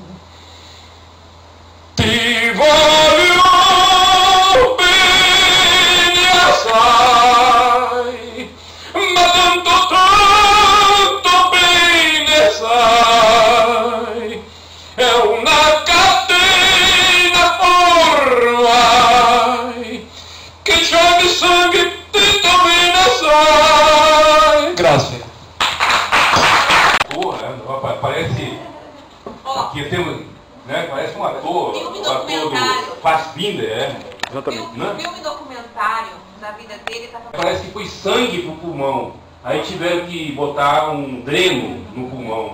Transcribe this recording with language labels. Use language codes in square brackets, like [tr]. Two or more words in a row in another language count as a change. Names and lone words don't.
[it] Ti voglio bene assai, ma tanto bene sai, è una catena ormai che c'è di sangue dentro bene sai. Grazie. [pt] Parece que temos, né, parece um ator, o ator do Fassbinder, exatamente, né? filme documentário da vida dele tava... Parece que foi sangue pro pulmão. Aí tiveram que botar um dreno no pulmão.